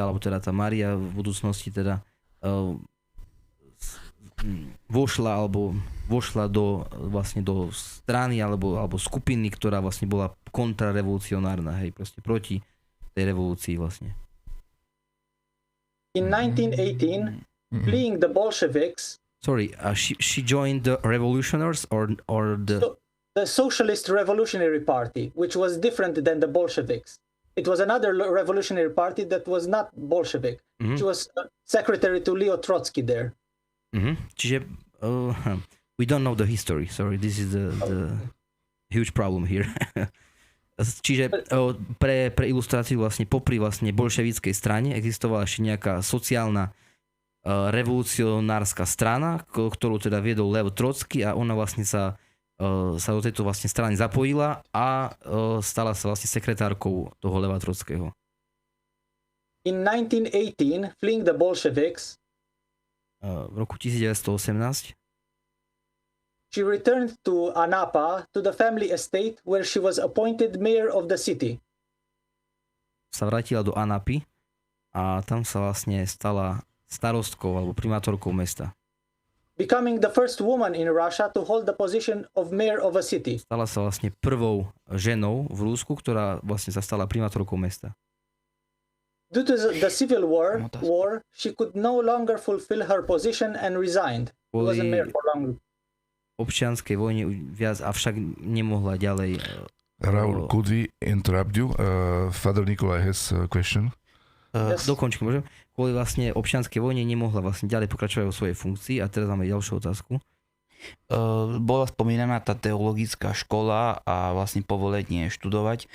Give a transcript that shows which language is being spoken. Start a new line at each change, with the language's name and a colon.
Slovak: alebo teda tá Mária v budúcnosti teda vošla do strany alebo skupiny, ktorá vlastne bola kontrarevolucionárna, hej, proste proti tej revolúcii vlastne.
English: In 1918, fleeing the Bolsheviks. Sorry, she joined the revolutionaries or the Socialist Revolutionary Party, which was different than the Bolsheviks. It was another revolutionary party that was not Bolshevik. She was secretary to Leo Trotsky there. Čiže we don't know the history. Sorry, this is the huge problem here.
Slovak: Čiže pre ilustráciu vlastne popri vlastne bolševickej strane existovala ešte nejaká sociálna revolucionárska strana, ktorú teda viedol Lev Trotsky a ona vlastne sa do tejto vlastne strany zapojila a stala sa vlastne sekretárkou toho Leva Trotského.
English: In 1918, fleeing the Bolsheviks,
Slovak: V roku 1918
English: she returned to Anapa, to the family estate where she was appointed mayor of the city.
Slovak: sa vrátila do Anapy a tam sa vlastne stala starostkou alebo primátorkou mesta.
English: Becoming the first woman in Russia to hold the position of mayor of a city.
Slovak: Stala sa vlastne prvou ženou v Rusku, ktorá vlastne sa stala primátorkou mesta.
English: Due to the civil war, she could no longer fulfill her position and resigned. She wasn't mayor for long.
Slovak: Občianskej vojne viac, avšak nemohla ďalej.
English: Raul, could we interrupt you? Father Nikolai has a question. Yes.
Slovak: Dokončím, môžem? Kvôli vlastne občianskej vojne nemohla vlastne ďalej pokračovať vo svojej funkcii a teraz máme ďalšiu otázku. Bola spomínaná tá teologická škola a vlastne povolenie študovať.